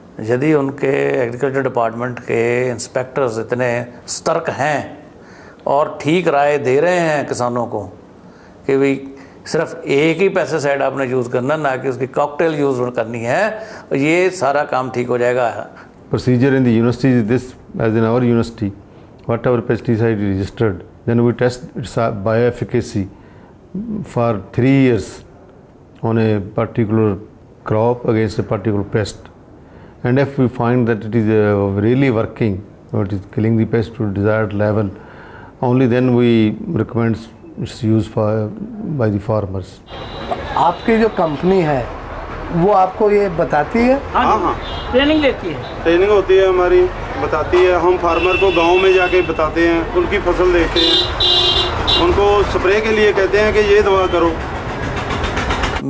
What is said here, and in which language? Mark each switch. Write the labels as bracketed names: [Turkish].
[Hindi] यदि उनके agriculture department के इंस्पेक्टर्स इतने सतर्क हैं और ठीक राय दे रहे हैं किसानों को कि भाई सिर्फ एक ही पेस्टिसाइड आपने यूज़ करना, ना कि उसकी कॉकटेल यूज़ करनी है, ये सारा काम ठीक हो जाएगा। [English] Procedure in the university is this, as in our university, whatever pesticide is registered, then we test its bioefficacy for 3 years on a particular crop against a particular pest. And if we find that it is really working, or it is killing the pest to desired level, only then we recommend its use by the farmers. [Hindi] आपकी जो company है वो आपको ये बताती है? हाँ, training लेती है। ट्रेनिंग होती है हमारी, बताती है। हम फार्मर को गांव में जाके बताते हैं, उनकी फसल देखते हैं, उनको स्प्रे के लिए कहते हैं कि ये दवा करो।